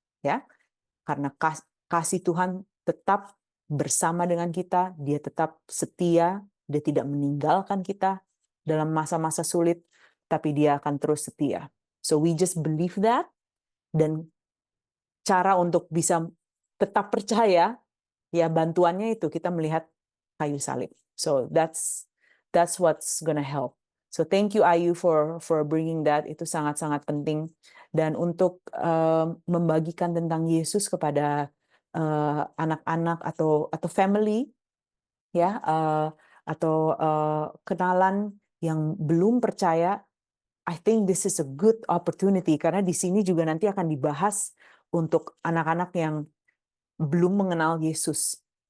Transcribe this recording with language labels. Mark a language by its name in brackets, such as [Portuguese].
[Indonesian] Ya, karena kasih Tuhan tetap bersama dengan kita, Dia tetap setia, Dia tidak meninggalkan kita dalam masa-masa sulit, tapi Dia akan terus setia. [English] So we just believe that, [Indonesian] dan cara untuk bisa tetap percaya, ya bantuannya itu kita melihat kayu salib. [English] So that's what's gonna help. So thank you Ayu for bringing that. [Indonesian] Itu sangat-sangat penting. Dan untuk membagikan tentang Yesus kepada anak-anak atau family, ya, atau kenalan yang belum percaya, [English] I think this is a good opportunity [Indonesian] karena di sini juga nanti akan dibahas untuk anak-anak yang belum mengenal Yesus.